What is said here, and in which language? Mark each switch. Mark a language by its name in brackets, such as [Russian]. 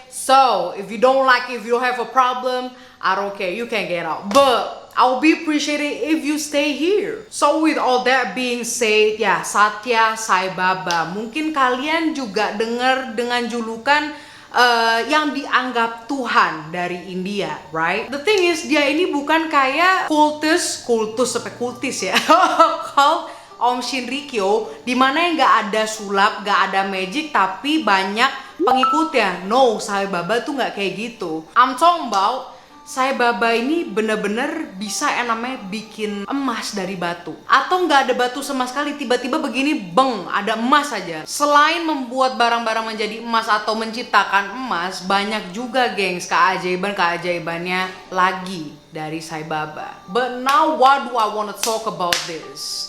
[English] So, if you don't like it, if you don't have a problem, I don't care, you can get out. But I'll be appreciated if you stay here. So with all that being said, ya Satya Sai Baba. [Indonesian] Mungkin kalian juga dengar dengan julukan yang dianggap Tuhan dari India, right? [English] The thing is, [Indonesian] dia ini bukan kayak kultus sampai kultis ya. Cult Om Shinrikyo, dimana yang nggak ada sulap, nggak ada magic, tapi banyak pengikutnya. No, Sai Baba tuh nggak kayak gitu. [English] I'm talking about [Indonesian] Sai Baba ini bener-bener bisa yang namanya bikin emas dari batu. Atau nggak ada batu sama sekali, tiba-tiba begini, beng, ada emas aja. Selain membuat barang-barang menjadi emas atau menciptakan emas, banyak juga gengs keajaibannya lagi dari Sai Baba. [English] But now what do I want to talk about this?